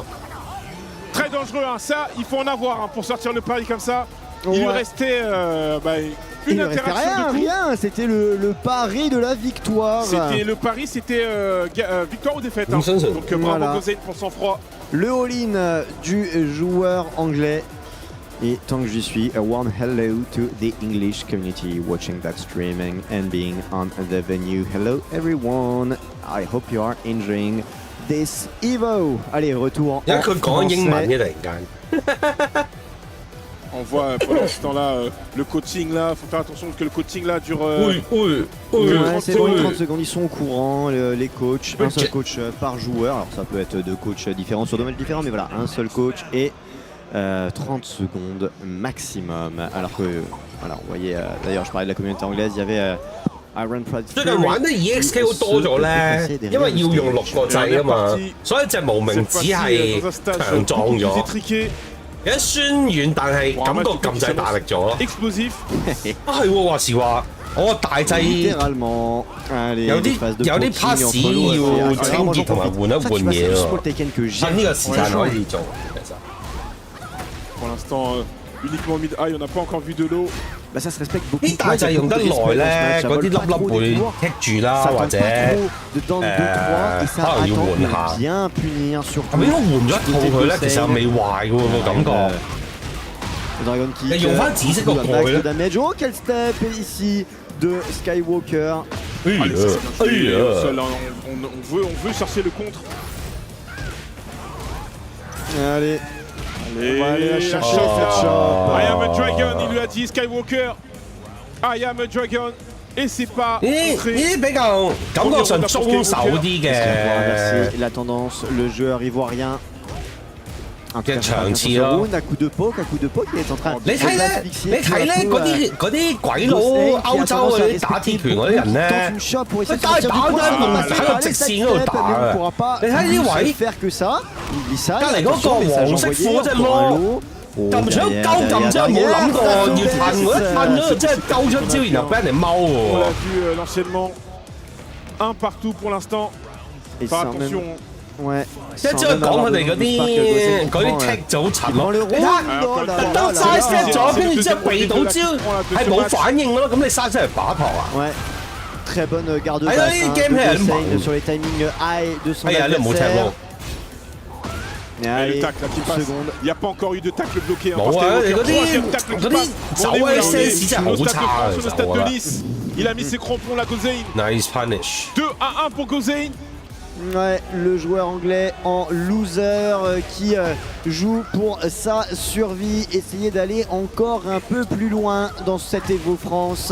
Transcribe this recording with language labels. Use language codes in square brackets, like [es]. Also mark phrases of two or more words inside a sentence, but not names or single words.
[fr] Très dangereux, hein. Ça, il faut en avoir pour sortir le pari comme ça. Il lui restait une interaction de rien, c'était le pari de la victoire. C'était le pari, c'était victoire ou défaite. Hein. Donc bravo Gosain pour son froid. Le all-in du joueur anglais. Et tant que j'y suis, [en] a warm hello to the English community watching that streaming and being on the venue. Hello everyone, I hope you are enjoying this EVO. [fr] Allez, retour en français. On voit pour l'instant là le coaching là, faut faire attention que le coaching là dure. Ouais, c'est bon, 30 secondes, ils sont au courant, les coachs, un seul coach par joueur. Alors ça peut être 2 coachs différents sur 2 matchs différents, mais voilà, un seul coach et 30 secondes maximum. Alors que, voilà, on voyait, d'ailleurs je parlais de la communauté anglaise, il y avait Iron Pride. [yue] 最近玩得 EXK 好多咗咧，因為要用6個掣啊嘛，所以隻無名只係強壯咗。有啲酸軟，但係感覺撳掣大力咗咯。啊係喎，話時話我大掣有啲 pass 要清潔同埋換一換嘢喎。趁呢個時間可以做其實。 [fr] Pour l'instant, uniquement [en] mid high, [fr] on n'a pas encore vu de l'eau. Bah ça se respecte beaucoup. [yue] 啲大掣用得耐咧，嗰啲粒粒會棘住啦，或者可能要換下。係咪應該換咗一套佢咧？其實未壞嘅喎個感覺。你用翻紫色個蓋咧。 [fr] Oh, quel step ici de Skywalker. Seul, on veut chercher le contre. Allez. On va aller la chercher cette shot. [en] I am a dragon, [fr] il lui a dit Skywalker. [en] I am a dragon. [fr] Et c'est pas entré. [yue] 比較感覺上中手啲嘅。 [fr] La tendance, le joueur ivoirien. [yue] 嘅場次咯。 [fr] à coup de poke, il est en train。 [yue] 你睇咧，嗰啲鬼佬歐洲嗰啲打鐵拳嗰啲人咧，佢打喺個直線嗰度打啊！你睇呢啲位，隔離嗰個黃色褲嗰隻魔撳上鳩撳真係冇諗過要褪喎，一褪咗真係鳩出招，然後俾人哋踎喎。 [fr] On a vu l'enchaînement. Un partout pour l'instant. Faire attention. Ouais. [yue] 即係只可以講佢哋嗰啲踢就好柒咯。你睇，特登嘥 set 咗，跟住之後避到招，係冇反應咯。咁你嘥出嚟把頭啊？ [fr] Ouais. Très bonne garde basse. Sur les timings high de son adversaire. Et le tacle qui passe. Il n'y a pas encore eu de tacle bloqué. [yue] 冇啊！你嗰啲走嘅 sense 真係好差啊！ [fr] sur le stade de Nice. Il a mis ses crampons la Gozain. [en] Nice punish. [fr] 2-1 pour Gozain. Ouais, le joueur anglais en loser qui joue pour sa survie, essayer d'aller encore un peu plus loin dans cette EVO France.